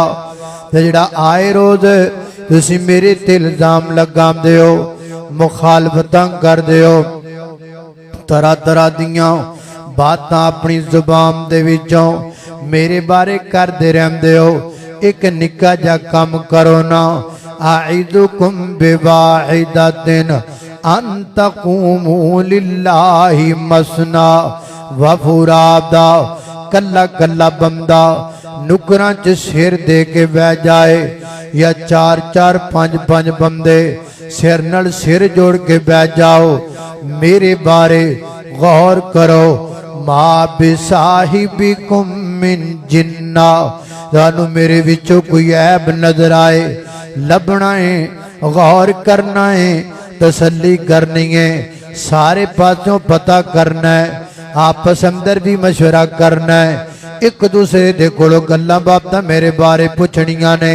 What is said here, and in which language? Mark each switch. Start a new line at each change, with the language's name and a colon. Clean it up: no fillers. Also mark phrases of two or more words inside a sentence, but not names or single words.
Punjabi: ਤੇ ਜਿਹੜਾ ਆਏ ਰੋਜ਼ ਤੁਸੀਂ ਮੇਰੇ ਤੇ ਇਲਜ਼ਾਮ ਲਗਾਂਦੇ ਹੋ, ਮੁਖ਼ਾਲਫ਼ਤਾਂ ਕਰਦੇ ਹੋ, ਤਰ੍ਹਾਂ ਤਰ੍ਹਾਂ ਦੀਆਂ ਬਾਤਾਂ ਆਪਣੀ ਜ਼ੁਬਾਨ ਦੇ ਵਿੱਚੋਂ ਮੇਰੇ ਬਾਰੇ ਕਰਦੇ ਰਹਿੰਦੇ ਹੋ। ਇੱਕ ਨਿੱਕਾ ਜਾ ਕੰਮ ਕਰੋ ਨਾ
Arabic: أعظكم بواحدة أن تقوموا لله مثنى و فرادى.
Punjabi: ਕੱਲਾ ਕੱਲਾ ਬੰਦਾ ਨੁੱਕਰਾਂ 'ਚ ਸਿਰ ਦੇ ਕੇ ਬਹਿ ਜਾਏ ਯਾ ਚਾਰ ਚਾਰ ਪੰਜ ਪੰਜ ਬੰਦੇ ਸਿਰ ਨਾਲ ਸਿਰ ਜੋੜ ਕੇ ਬਹਿ ਜਾਓ। ਮੇਰੇ ਬਾਰੇ ਗ਼ੌਰ ਕਰੋ
Arabic: ما بصاحبكم من جنة.
Punjabi: ਤਾਨੂੰ ਮੇਰੇ ਵਿੱਚੋਂ ਕੋਈ ਐਬ ਨਜ਼ਰ ਆਏ ਲੱਭਣਾ ਹੈ, ਗ਼ੌਰ ਕਰਨਾ ਹੈ, ਤਸੱਲੀ ਕਰਨੀ ਹੈ, ਸਾਰੇ ਪਾਸੋਂ ਪਤਾ ਕਰਨਾ ਹੈ, ਆਪਸ ਅੰਦਰ ਭੀ ਮਸ਼ਵਰਾ ਕਰਨਾ ਹੈ, ਏਕ ਦੂਸਰੇ ਦੇ ਕੋਲੋਂ ਗੱਲਾਂ ਬਾਤਾਂ ਮੇਰੇ ਬਾਰੇ ਪੁੱਛਣੀਆਂ ਨੇ।